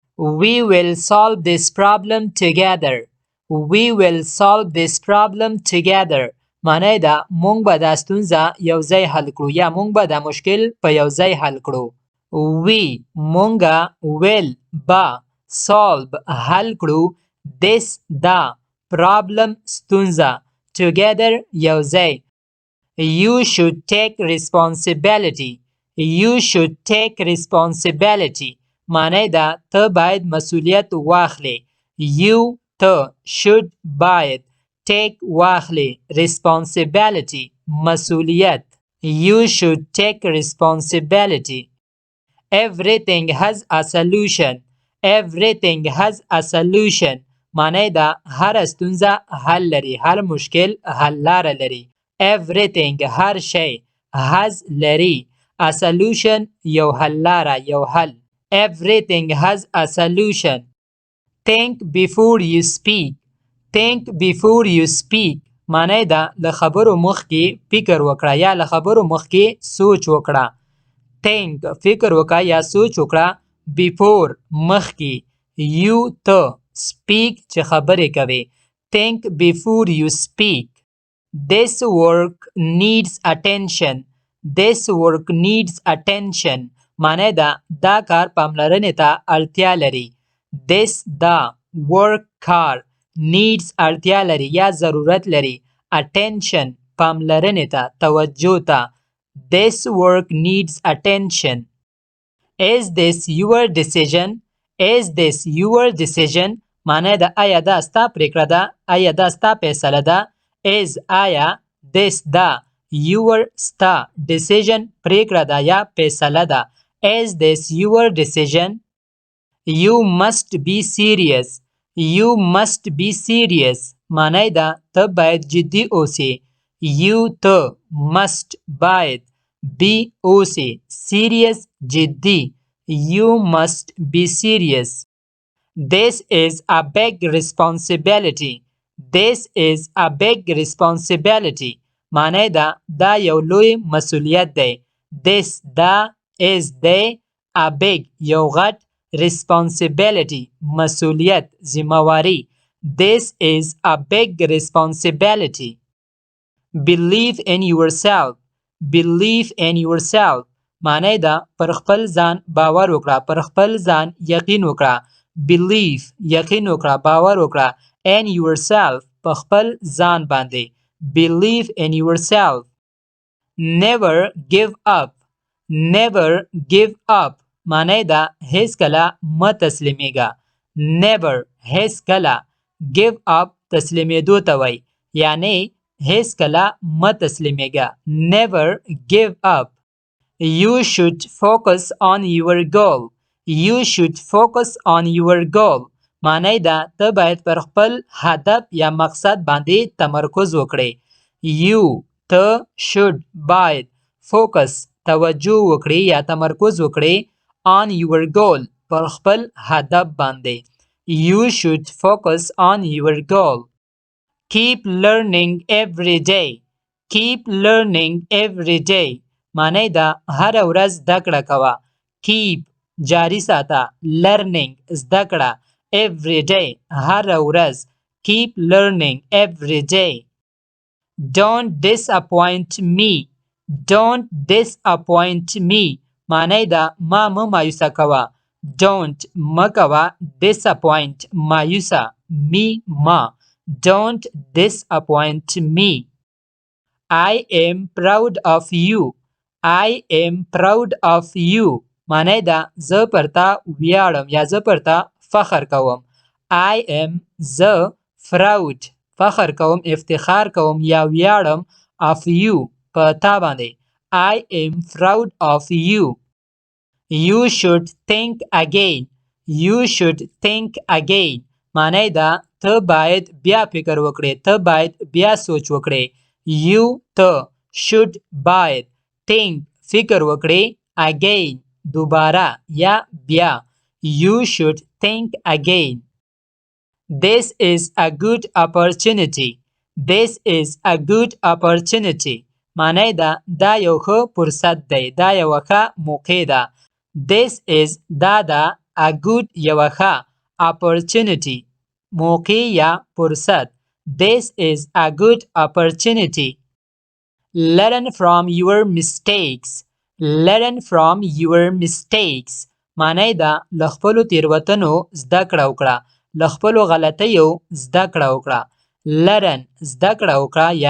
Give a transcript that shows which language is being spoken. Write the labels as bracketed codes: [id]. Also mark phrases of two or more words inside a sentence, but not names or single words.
[en] We will solve this problem together. We will solve this problem together. [ps] معنی دا مونږ به دا ستونزه یو ځای حل کړو یا مونږ به دا مشکل په یو ځای حل کړو. We مونږه will به solve حل کړو this دا problem ستونزه together یو ځای. [en] You should take responsibility. You should take responsibility. [ps] معنی دا ته باید مسئولیت واخلی. You ته should باید take واخلی responsibility مسئولیت. [en] You should take responsibility. Everything has a solution. Everything has a solution. [ps] معنی دا هر ستونزه حل لري. هر مشکل حل لاره لري. Everything هر شی has لري [en] a solution [ps] یو حل لاره یو حل. [en] Everything has a solution. Think before you speak. Think before you speak. [ps] معنی دا له خبرو مخکې فکر وکړه یا له خبرو مخکې سوچ وکړه. Think فکر وکړه یا سوچ وکړه. Before مخکې. You ته speak چې خبرې کوي. [en] Think before you speak. This work needs attention. This work needs attention. [ps] معنی دا کار پاملرنې ته اړتیا لري. This دا work کار needs اړتیا لري یا ضرورت لري. Attention پاملرنې ته توجه ته. [en] This work needs attention. Is this your decision? Is this your decision? [ps] معنی دا آیا دا ستا پریکړه ده؟ آیا دا ستا فیصله ده؟ Is آیا this دا your ستا decision پریکړه ده یا فیصله ده. [en] Is this your decision? You must be serious. You must be serious. [ps] معنی دا ته باید جدی اوسې. You ته must باید be اوسې. [en] Serious جدی. You must be serious. This is a big responsibility. This is a big responsibility. [ps] معنی دا یو لوی مسئولیت دی. This دا is دی [en] a big [ps] یو غټ responsibility مسئولیت ذمہواری. [en] This is a big responsibility. Believe in yourself. Believe in yourself. [ps] معنی دا پر خپل ځان باور وکړه. پر خپل ځان یقین وکړه. Believe یقین وکړه باور وکړه. [en] In yourself [ps] په خپل ځان باندې. [en] Believe in yourself. Never give up. Never give up. [ps] معنی دا هیڅ کله مه تسلیمیږه. Never هیڅ کله. [en] Give up [ps] تسلیمیدو ته وایي. یعنی هیڅ کله مه تسلیمیږه. [en] Never give up. You should focus on your goal. You should focus on your goal. [ps] معنی دا ته باید پر خپل هدف یا مقصد باندې تمرکز وکړې. You ته should باید focus توجه وکړې یا تمرکز وکړې [en] on your goal [ps] پر خپل هدف باندې. [en] You should focus on your goal. Keep learning every day. Keep learning every day. [ps] معنی دا هر ورځ زده کړه کوه. Keep جاری ساته. Learning زده کړه. [en] Every day [ps] هر ورځ. [en] Keep learning every day. Don't disappoint me. Don't disappoint me. [ps] معنی دا ما مه مایوسه کوه. Don't مه کوه. Disappoint مایوسه. Me ما. [en] Don't disappoint me. I am proud of you. I am proud of you. [ps] معنی دا زه پر تا ویاړم یا زه پر تا فخر کوم. [en] I am [ps] زه proud فخر کوم افتخار کوم یا ویاړم [en] of you [ps] په تا باندې. [en] I am proud of you. You should think again. You should think again. [ps] معنی دا ته باید بیا فکر وکړې. ته باید بیا سوچ وکړې. You ته should باید think فکر وکړې again دوباره یا بیا. [en] You should think again. This is a good opportunity. This is a good opportunity. [ps] معنی دا یو ښه فرصت دی. دا یو ښه موقع ده. [en] This is دا a good [ps] یوه ښه [en] opportunity [ps] موقع یا فرصت [en] This is a good opportunity Learn from your mistakes Learn from your mistakes معنی [ps] ده له خپلو تېروتنو زده کړه وکړه له خپلو غلطیو زده کړه وکړه Learn زده کړه وکړه یا